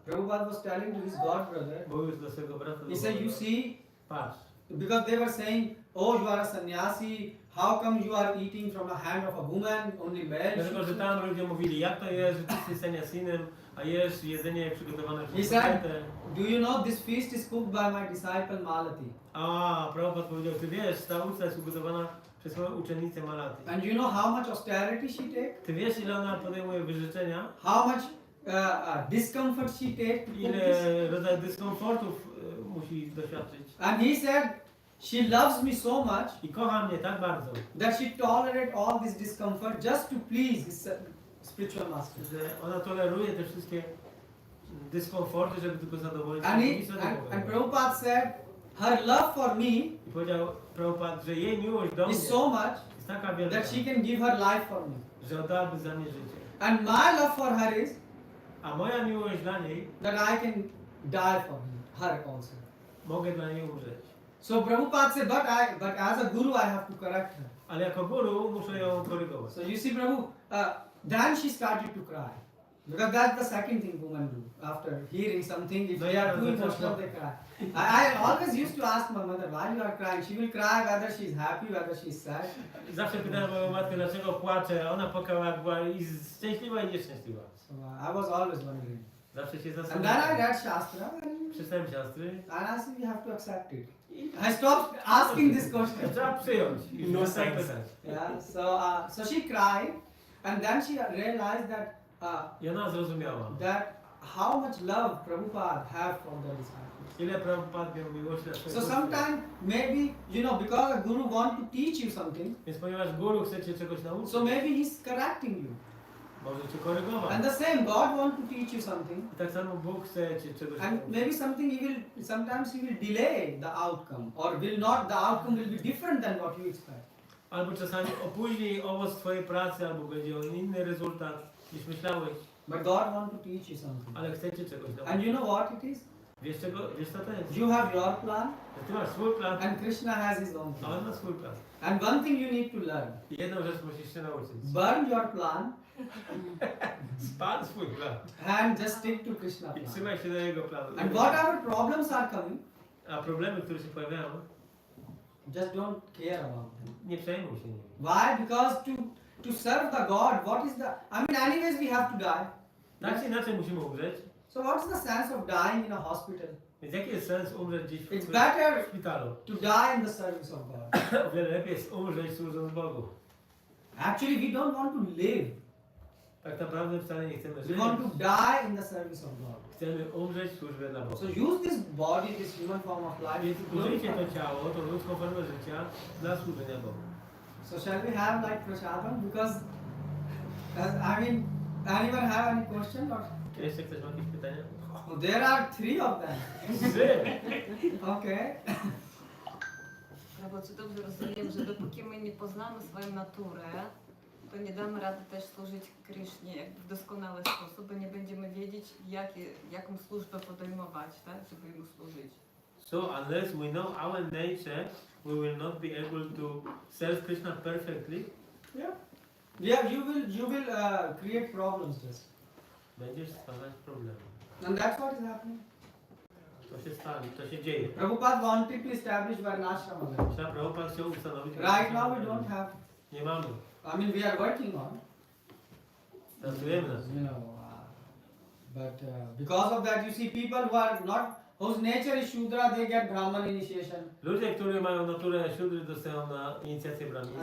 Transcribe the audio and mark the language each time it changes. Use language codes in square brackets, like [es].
[en] Prabhupada was telling to his god brother. [pl] Mówił do swojego brata [en] He said, you see, [pl] patrz, [en] because they were saying, oh, you are a sannyasi. How come you are eating from the hand of a woman, only male? [pl] dlatego, że tam ludzie mówili, jak to jest, że ty jesteś seniasinem, a jesz jedzenie przygotowane [en] He [pl] przez [en] said, [pl] kobietę. [en] do you know this feast is cooked by my disciple Malati? [pl] A, Prabhupada powiedział, ty wiesz, ta uczta jest ugotowana przez moją uczennicę Malati. [en] And you know how much austerity she takes? [pl] Ty wiesz, ile ona podejmuje wyrzeczenia? [en] How much discomfort she takes to cook this? [pl] Ile rodzajów dyskomfortów musi doświadczyć? [en] And he said, she loves me so much [pl] I kocha mnie tak bardzo, [en] that she tolerate all this discomfort just to please his spiritual master. [pl] że ona toleruje te wszystkie dyskomforty, żeby tylko zadowolić [en] And, [pl] swojego mistrza [en] and [pl] duchowego. [en] Prabhupada said, her love for me [pl] I powiedział Prabhupada, że jej miłość do mnie [en] is so much [pl] jest taka wielka, [en] that she can give her life for me. [pl] że oddałaby za mnie życie. [en] And my love for her is [pl] A moja miłość dla niej, [en] that I can die for her also. [pl] mogę dla niej umrzeć. [en] So Prabhupada said, but as a guru I have to correct her. [pl] Ale jako guru muszę ją korygować. [en] So you see, Prabhu, then she started to cry. Because that's the second thing women do. After hearing something, if they are too emotional, they cry. I always used to ask my mother, why you are crying? She will cry whether she is happy, whether she is sad. [pl] Zawsze pytałem moją matkę, dlaczego płacze, a ona płakała, jak była i szczęśliwa i nieszczęśliwa. [en] So I was always wondering. [pl] Zawsze się [en] And then I [pl] zastanawiałem. [en] read Shastra [pl] Przeczytałem siostry. [en] and I said, you have to accept it. I stopped asking this question. [pl] Trzeba przyjąć. I [en] No [pl] przestać [en] sense. [pl] pytać. [en] Yeah, so she cried, and then she realized [pl] I ona zrozumiała, [en] that how much love Prabhupada have for the disciples. [pl] ile Prabhupada miał miłości dla [en] So [pl] swoich uczniów. [en] sometimes maybe because a guru want to teach you something, [pl] Więc ponieważ guru chce cię czegoś nauczyć, [en] so maybe he's correcting you. [pl] może cię korygować. [en] And the same God want to teach you something, [pl] I tak samo Bóg chce cię czegoś [en] and [pl] nauczyć. [en] maybe sometimes he will delay the outcome, or the outcome will be different than what you expect. [pl] Albo czasami opóźni owoc twojej pracy, albo będzie on inny rezultat niż myślałeś, [en] But God want to teach you something. [pl] ale chce cię czegoś nauczyć. [en] And you know what it is? [pl] Wiesz co to jest? [en] You have your plan [pl] Że ty masz swój plan, [en] and Krishna has his own [pl] a on [en] plan. [pl] ma swój plan. [en] And one thing you need to learn. [pl] I jedną rzecz musisz się nauczyć. [en] Burn your plan [pl] Spal swój plan. [en] and just stick to Krishna [pl] I [en] plan. [pl] trzymaj się do jego planu. [en] And whatever problems are coming, [pl] A problemy, które się pojawiają, [en] just don't care about them. [pl] nie przejmuj się nimi. [en] Why? Because to serve the God, what is the... I mean, anyways we have to die. [pl] Tak czy inaczej musimy umrzeć. [en] So what's the sense of dying in a hospital? [pl] Więc jaki jest sens umrzeć gdzieś [en] It's [pl] w [en] better [pl] szpitalu? [en] to die in the service of God. [pl] O wiele lepiej jest umrzeć służąc Bogu. [en] Actually, we don't want to live. [pl] Tak naprawdę wcale nie chcemy [en] We [pl] żyć. [en] want to die in the service of God. [pl] Chcemy umrzeć w służbie dla Boga. [en] So use this body, this human form of life. [pl] Więc użyjcie to ciało, tą ludzką formę życia dla służenia Bogu. [en] So shall we have like prasadam? Because, I mean, anyone have any question? Or? [pl] Czy jeszcze ktoś ma jakieś pytania? [en] Oh, there are 3 of them. Okay. [pl] Prabhu, czy dobrze rozumiem, że dopóki my nie poznamy swoją naturę, to nie damy rady też służyć Krysznie jakby w doskonały sposób, bo nie będziemy wiedzieć, jaką służbę podejmować, tak, żeby Mu służyć. [en] So unless we know our nature, we will not be able to serve Krishna perfectly. Yeah, you will create problems just. [pl] Będziesz stwarzać problemy. [en] And that's what is happening. [pl] To się stanie, to się dzieje. [en] Prabhupada wanted to establish Varnashrama. [pl] Trzeba Prabhupada chciał ustanowić. [en] Right now we don't have. [pl] Nie mamy. [en] I mean, we are working on. [pl] Pracujemy nad tym. [en] You know, but because of that, you see people who are not, whose nature is Shudra, they get Brahman initiation. [pl] Ludzie, którzy mają naturę siódry, dostają na inicjację brahmińską.